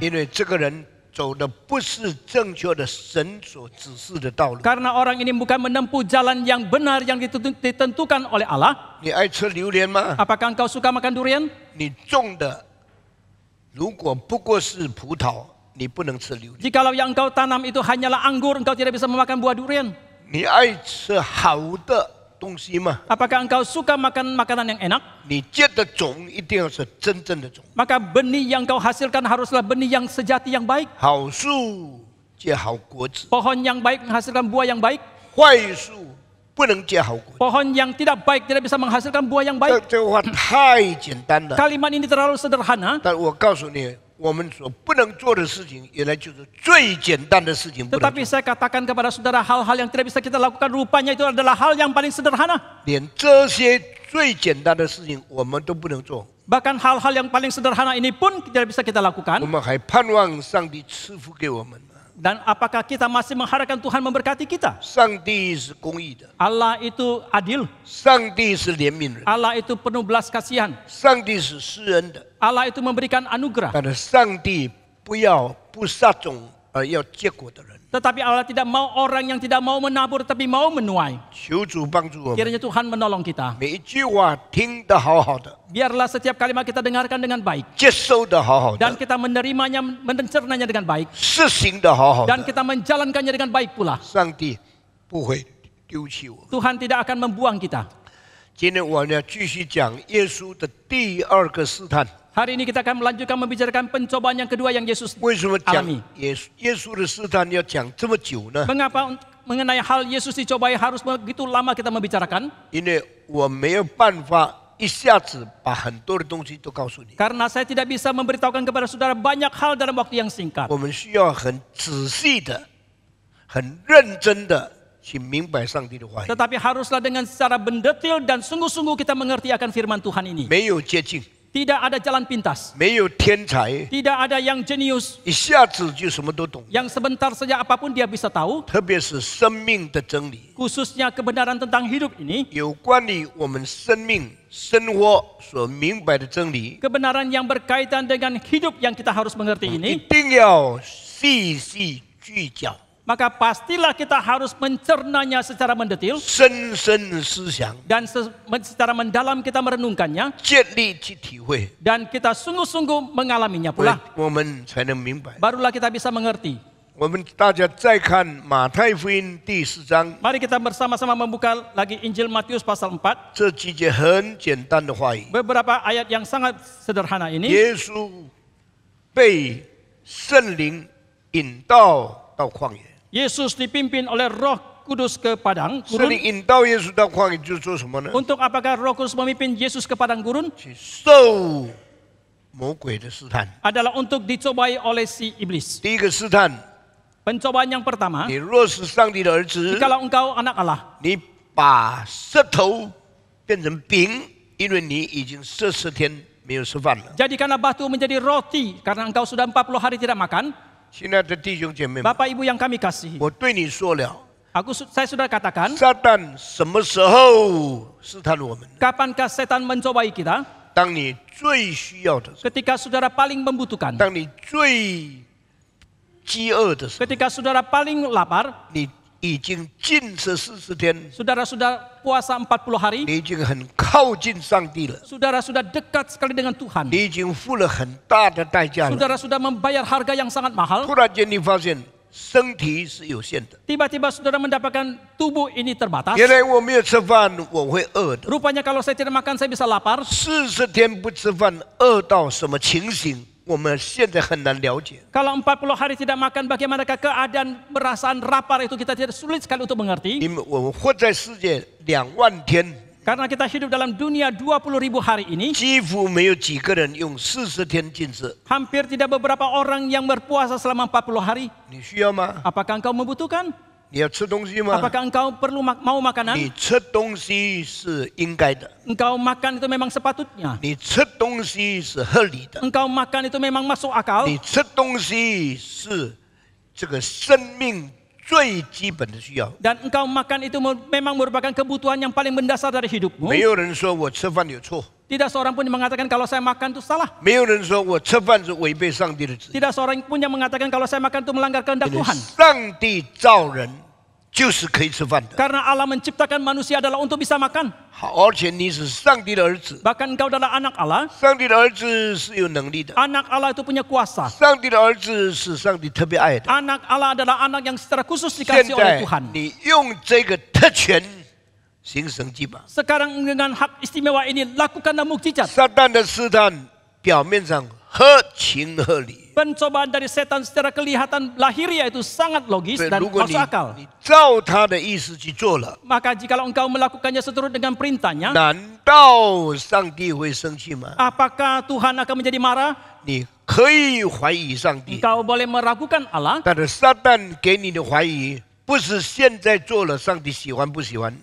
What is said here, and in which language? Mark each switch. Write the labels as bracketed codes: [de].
[zh] 因为这个人走的不是正确的神所指示的道路。 [id] Karena orang ini bukan menempuh jalan yang benar yang ditentukan oleh Allah. [zh] 你爱吃榴莲吗？ [id] Apakah engkau suka makan durian? [zh] 你种的如果不过是葡萄，你不能吃榴莲。 [id] Jikalau yang engkau tanam itu hanyalah anggur, engkau tidak bisa memakan buah durian. [zh] 你爱吃好的东西吗？ [id] Apakah engkau suka makan makanan yang enak? [zh] 你结的种一定要是真正的种。 [id] Maka benih yang kau hasilkan haruslah benih yang sejati yang baik. [zh] 好树结好果子， [id] Pohon yang baik menghasilkan buah yang baik. [zh] 坏树不能结好果子。 [id] Pohon yang tidak baik tidak bisa menghasilkan buah yang baik. [zh] 这话太简单了， [id] Kalimat ini terlalu sederhana. [zh] 但我告诉你，我们所不能做的事情，原来就是最简单的事情不能 [id] Tetapi [zh] 做。 [id] saya katakan kepada saudara hal-hal yang tidak bisa kita lakukan rupanya itu adalah hal yang paling sederhana. [zh] 连这些最简单的事情我们都不能做， [id] Bahkan hal-hal yang paling sederhana ini pun tidak bisa kita [zh] 我 [id] lakukan. [zh] 们还盼望上帝赐福给我们吗？ [id] Dan apakah kita masih mengharapkan Tuhan memberkati kita? [zh] 上帝是公义的， [id] Allah itu adil. [zh] 上帝是怜悯人， [id] Allah itu penuh belas kasihan. [zh] 上帝是施恩的， [id] Allah itu memberikan anugerah. [zh] 但是上帝不撒种而要结果的人。 [id] Tetapi Allah tidak mau orang yang tidak mau menabur tapi mau menuai. [zh] 求主帮助我们， [id] Kiranya Tuhan menolong kita. [zh] 每一句话听得好好的， [id] Biarlah setiap kalimat kita dengarkan dengan baik. [zh] 接收的好好 [id] Dan [zh] 的， [id] kita menerimanya, mencernanya dengan baik. [zh] 实行的好好 [id] Dan [zh] 的。 [id] kita menjalankannya dengan baik pula. [zh] 上帝不会丢弃我。 [id] Tuhan tidak akan membuang kita. [zh] 今天我们要继续讲耶稣的第二个试探。 [id] Hari ini kita akan melanjutkan membicarakan pencobaan yang kedua yang Yesus [zh] 为什么讲 [id] alami. [zh] 耶稣的试探要讲这么久呢？ [id] Mengapa mengenai hal Yesus dicobai harus begitu lama kita membicarakan? [zh] 因为我没有办法一下子把很多的东西都告诉你， [id] Karena saya tidak bisa memberitahukan kepada saudara banyak hal dalam waktu yang singkat. [zh] 我们需要很仔细的、很认真的去明白上帝的话语， [id] Tetapi haruslah dengan secara mendetil dan sungguh-sungguh kita mengerti akan firman Tuhan ini. [zh] 没有捷径， [id] Tidak ada jalan pintas. [zh] 没有天才， [id] Tidak ada yang jenius. [zh] 一下子就什么都懂。 [id] Yang sebentar saja apapun dia bisa tahu. [zh] 特别是生命的真理， [id] Khususnya kebenaran tentang hidup ini. [zh] 有关于我们生命生活所明白的真理， [id] Kebenaran yang berkaitan dengan hidup yang kita harus mengerti [zh] 一 [id] ini. [zh] 定要细细聚焦， [id] Maka pastilah kita harus mencernanya secara mendetil. [zh] 深深思想， [id] Dan secara mendalam kita merenungkannya. [zh] 建立去体会， [id] Dan kita sungguh-sungguh mengalaminya [zh] 我 [id] pula. [zh] 我们才能明白。 [id] Barulah kita bisa mengerti. [zh] 我们大家再看马太福音第4章， [id] Mari kita bersama-sama membuka lagi Injil Matius pasal 4. [zh] 这几节很简单的话语。 [id] Beberapa ayat yang sangat sederhana ini. [zh] 耶稣被圣灵引导到旷野， [id] Yesus dipimpin oleh Roh Kudus ke padang [zh] 圣 [id] gurun. [zh] 灵引导耶稣到旷野就是做什么呢？ [id] Untuk apakah Roh Kudus memimpin Yesus ke padang gurun? [zh] 去受魔鬼的试探。 [id] Adalah untuk dicobai oleh si iblis. [zh] 第一个试探， [id] Pencobaan yang pertama, [zh] 你若是上帝的儿子， [id] jikalau engkau anak Allah, [zh] 你把石头变成饼，因为你已经40天没有吃饭了。 [id] jadikanlah batu menjadi roti karena engkau sudah 40 hari tidak makan. [zh] 亲爱的弟兄姐妹们， [id] Bapak Ibu yang kami kasihi, [zh] 我对你说了， [id] saya sudah katakan, [zh] 撒旦什么时候试探我们？ [id] kapankah setan mencobai kita? [zh] 当你最需要的时候， [id] Ketika saudara paling membutuhkan, [zh] 当你最饥饿的时候， [id] ketika saudara paling lapar, [zh] 你已经禁食40天， [id] saudara sudah puasa 40 hari, [zh] 你已经很靠近上帝了， [id] saudara sudah dekat sekali dengan Tuhan. [zh] 你已经付了很大的代价了。 [id] Saudara sudah membayar harga yang sangat mahal. [zh] 突然间你发现身体是有限的， [id] Tiba-tiba saudara mendapatkan tubuh ini terbatas. [zh] 原来我没有吃饭，我会饿的。 [id] Rupanya kalau saya tidak makan saya bisa lapar. [zh] 40天不吃饭，饿到什么情形？我们现在很难了解。 [id] Kalau 40 hari tidak makan, bagaimanakah keadaan perasaan lapar itu kita tidak sulit sekali untuk mengerti. [zh] 因为我们活在世界2万天， [id] Karena kita hidup dalam dunia 20.000 hari ini, [zh] 几乎没有几个人用40天禁食。 [id] hampir tidak beberapa orang yang berpuasa selama 40 hari. [zh] 你需要吗？ [id] Apakah engkau membutuhkan? [zh] 你要吃东西吗？ [id] Apakah engkau perlu mau makanan? [zh] 你吃东西是应该的， [id] Engkau makan itu memang sepatutnya. [zh] 你吃东西是合理的， [id] Engkau makan itu memang masuk akal. [zh] 你吃东西是这个生命最基本的需要。 [id] Dan engkau makan itu memang merupakan kebutuhan yang paling mendasar dari hidupmu. [zh] 没有人说我吃饭有错， [id] Tidak seorang pun yang mengatakan kalau saya makan itu salah. [zh] 没有人说我吃饭是违背上帝的旨意。 [id] Tidak seorang pun yang mengatakan kalau saya makan itu melanggar kehendak [zh] 因为 [id] Tuhan. [zh] 上帝造人就是可以吃饭的。 [id] Karena Allah menciptakan manusia adalah untuk bisa makan. [zh] 好，而且你是上帝的儿子， [id] Bahkan engkau adalah anak Allah. [zh] 上帝的儿子是有能力的， [id] Anak Allah itu punya kuasa. [zh] 上帝的儿子是上帝特别爱的。 [id] Anak Allah adalah anak yang secara khusus [zh] 现 [id] dikasih oleh Tuhan. [zh] 你用这个特权行神迹吧。 [id] Sekarang dengan hak istimewa ini lakukanlah mukjizat. [zh] 撒旦的试探表面上合情合理， [id] Pencobaan dari setan secara kelihatan lahiriah itu sangat logis [zh] 对， [id] dan [zh] 如果 [id] masuk akal. [zh] 你照他的意思去做了， [id] Maka jikalau engkau melakukannya seturut dengan perintahnya, [zh] 难道上帝会生气吗？ [id] apakah Tuhan akan menjadi marah? [zh] 你可以怀疑上帝， [id] Engkau boleh meragukan Allah, [zh] 但是撒旦给你的怀疑，不是现在做了上帝喜欢不喜欢，